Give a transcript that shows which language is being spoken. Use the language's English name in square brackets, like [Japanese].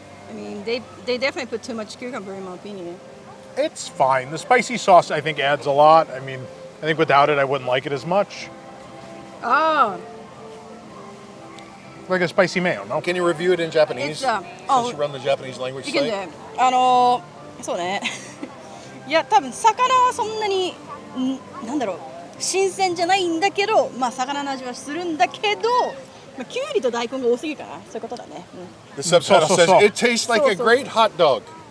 [English] I mean, they definitely put too much cucumber in my opinion. It's fine. The spicy sauce, I think, adds a lot. I mean, I think without it, I wouldn't like it as much. Oh, Like a spicy mayo, no? Can you review it in Japanese? Since you run the Japanese language [Japanese] いける [English] site? [Japanese] ね。そうね。いや、多分魚はそんなに、なんだろう、新鮮じゃないんだけど、まあ魚の味はするんだけど、まあキュウリと大根が多すぎるかな。そういうことだね。 [English] The subtitle So. says, it tastes like a great hot dog.